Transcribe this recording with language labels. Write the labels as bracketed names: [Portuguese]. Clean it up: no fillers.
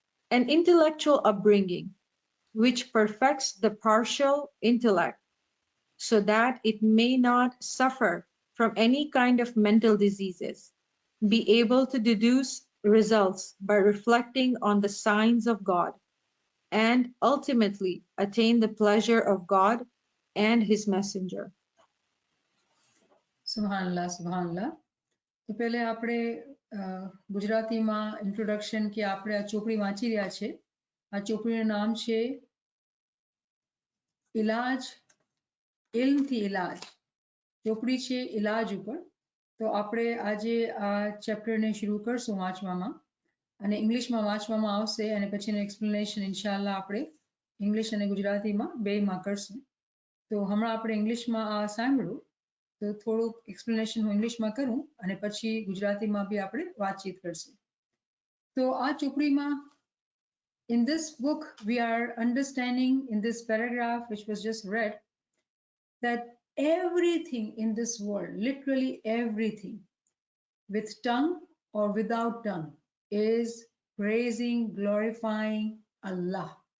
[English] An intellectual upbringing, which perfects the partial intellect, so that it may not suffer from any kind of mental diseases, be able to deduce results by reflecting on the signs of God, and ultimately attain the pleasure of God and his messenger. [Arabic] સુબહાનલ્લાહ સુબહાનલ્લાહ. [Gujarati] તો પહેલે આપણે ગુજરાતીમાં introduction કે આપણે આ ચોપડી વાંચી રહ્યા છે. આ ચોપડીનું નામ છે ઇલાજ, ઇલ્મથી ઇલાજ. ચોપડી છે ઇલાજ ઉપર. તો આપણે આજે આ ચેપ્ટરને શરૂ કરશું વાંચવામાં, અને ઇંગ્લિશમાં વાંચવામાં આવશે અને પછીનું એક્સપ્લેનેશન ઇન્શાલ્લાહ આપણે ઇંગ્લિશ અને ગુજરાતીમાં બેયમાં કરશું. તો હમણાં આપણે ઇંગ્લિશમાં આ સાંભળ્યું, તો થોડુંક એક્સપ્લેનેશન હું ઇંગ્લિશમાં કરું અને પછી ગુજરાતીમાં બી આપણે વાતચીત કરશું. તો આ ચોપડીમાં [English] in this book we are understanding in this paragraph which was just read that everything in this world, literally everything, with tongue or without tongue, is praising, glorifying Allah.